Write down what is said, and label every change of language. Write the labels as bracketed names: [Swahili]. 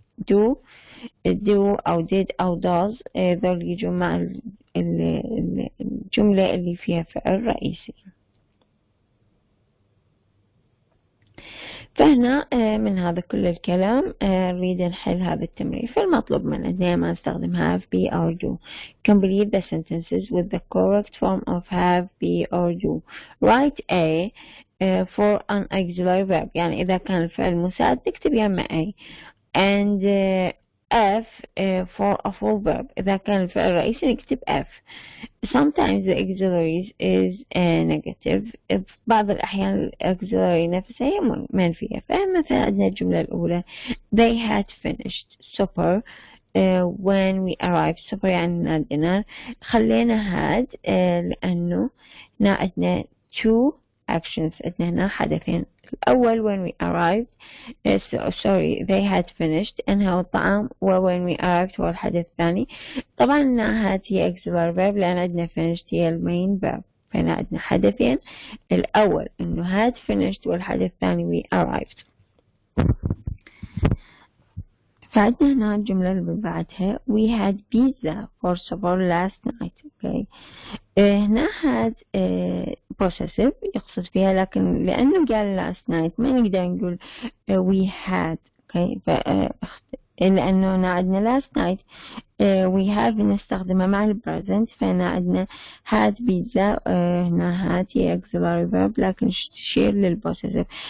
[Arabic] do أو did أو does ذول يجوا مع الجملة اللي فيها فعل رئيسي. فهنا من هذا كل الكلام نريد نحل هذا التمرين. فالمطلوب منا دائما نستخدم [English] have, be or do. Complete the sentences with the correct form of have, be or do. Write a for an auxiliary verb [Arabic] يعني إذا كان الفعل مساعد تكتب يما a. [English] And F for a full verb [Arabic] إذا كان الفعل رئيسي نكتب [English] F. Sometimes the auxiliary is negative. [Arabic] في بعض الأحيان الأكسلري نفسها هي منفية. فمثلا عندنا الجملة الأولى [English] they had finished supper when we arrived. [Arabic] supper يعني عندنا خلينا had لأنه هنا عندنا [English] two actions [Arabic] عندنا هنا حدثين. الأول [English] when we arrived sorry they had finished [Arabic] أنهوا الطعام و [English] when we arrived [Arabic] هو الحدث الثاني. طبعا هنا had هي auxiliary verb لأن عندنا finished هي المين verb. فهنا عندنا حدثين الأول إنه [English] had finished [Arabic] والحدث الثاني [English] we arrived. [Arabic] فعندنا هنا الجملة اللي بعدها [English] we had pizza for supper last night. okay. [Arabic] هنا had possessive يقصد فيها لكن لأنه قال [English] last night [Arabic] ما نقدر نقول we had. [English] okay. [Arabic] لأنه هنا عندنا [English] last night we have [Arabic] نستخدمها مع ال present. فهنا عندنا had pizza هنا had هي auxiliary verb لكن تشير للpossessive.